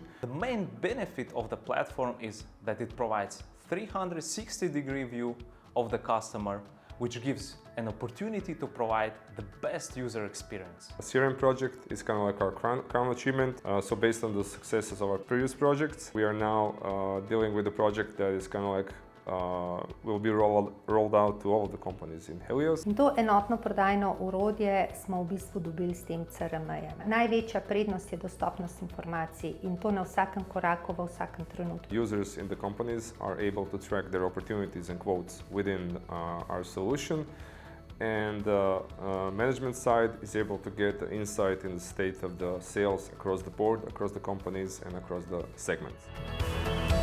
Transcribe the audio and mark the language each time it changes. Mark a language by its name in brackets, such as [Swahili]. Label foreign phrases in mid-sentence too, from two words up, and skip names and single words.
[English] The main benefit of the platform is that it provides 360-degree view of the customer, which gives an opportunity to provide the best user experience. A CRM project is kind of like our crown achievement. So based on the successes of our previous projects, we are now dealing with a project that is kind of like will be rolled out to all of the companies in Helios. [Slovenian] In to enotno prodajno orodje smo v bistvu dobili s tem CRM-jem. Največja prednost je dostopnost informacij in to na vsakem koraku, v vsakem trenutku. [English] Users in the companies are able to track their opportunities and quotes within our solution, and the management side is able to get the insight in the state of the sales across the board, across the companies and across the segments.